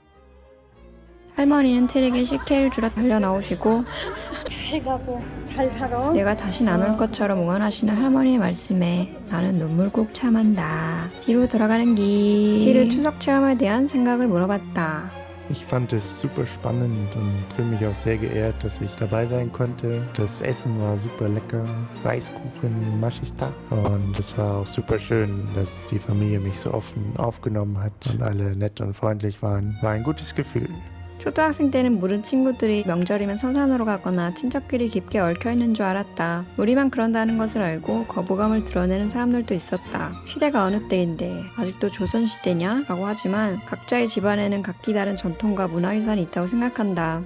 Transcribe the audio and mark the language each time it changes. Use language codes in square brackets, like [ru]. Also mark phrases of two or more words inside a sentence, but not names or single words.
[ko] 할머니는 틸에게 식혜를 주러 달려나오시고 잘 가고 잘 살아. 내가 다신 안 올 것처럼 응원하시는 할머니의 말씀에 나는 눈물 꾹 참았다. 뒤로 돌아가는 길 틸의 추석 체험에 대한 생각을 물어봤다. [de] Ich fand es super spannend und fühle mich auch sehr geehrt, dass ich dabei sein konnte. Das Essen war super lecker, Reiskuchen, Maschista. Und es war auch super schön, dass die Familie mich so offen aufgenommen hat und alle nett und freundlich waren. War ein gutes Gefühl. [ko] 초등학생 때는 모르는 친구들이 명절이면 선산으로 가거나 친척끼리 깊게 얽혀있는 줄 알았다. 우리만 그런다는 것을 알고 거부감을 드러내는 사람들도 있었다. 시대가 어느 때인데 아직도 조선시대냐? 라고 하지만 각자의 집안에는 각기 다른 전통과 문화유산이 있다고 생각한다.